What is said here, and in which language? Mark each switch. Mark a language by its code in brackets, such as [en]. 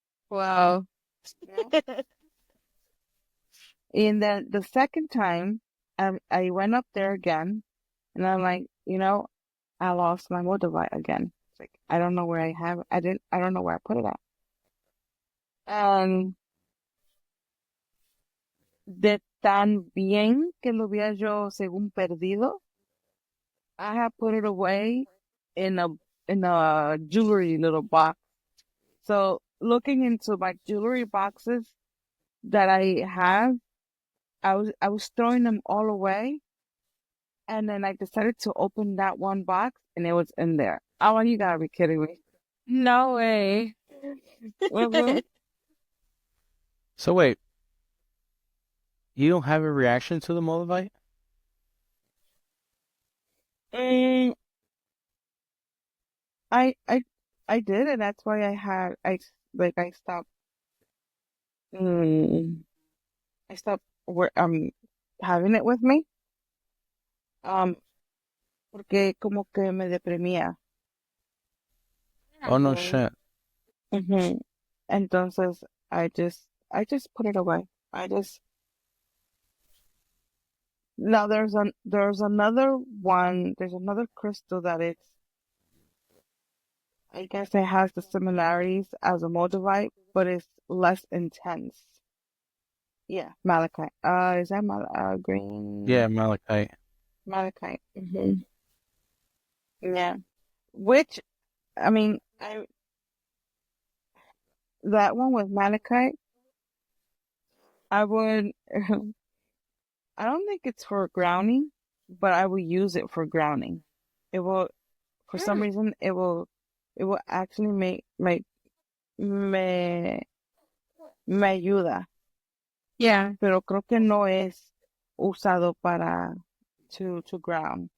[en] Wow. Yeah. And then the second time, I went up there again, and I'm like, I lost my motorbike again. It's like I don't know where I have. I don't know where I put it at. And [es] de tan bien que lo había yo según perdido, [en] I have put it away in a jewelry little box. So looking into my jewelry boxes that I have, I was throwing them all away, and then I decided to open that one box, and it was in there. Oh, you gotta be kidding me! No way. Mhm. So wait, you don't have a reaction to the Moldavite? Mm, I I I did, and that's why I stopped. Mm, I stopped having it with me. [es] Um, porque como que me deprimía. [en] Oh no Oh. shit. Mhm. Entonces, I just put it away. I just Now there's another crystal that I guess it has the similarities as a Moldavite, but it's less intense. Yeah, malachite. Is that green Yeah, malachite. malachite? Yeah. Which, I mean, that one with malachite, I would. I don't think it's for grounding, but I will use it for grounding. It will, for some Mm. reason, it will actually me, [es] me ayuda, [en] Yeah, [es] pero creo que no es usado [en] to ground.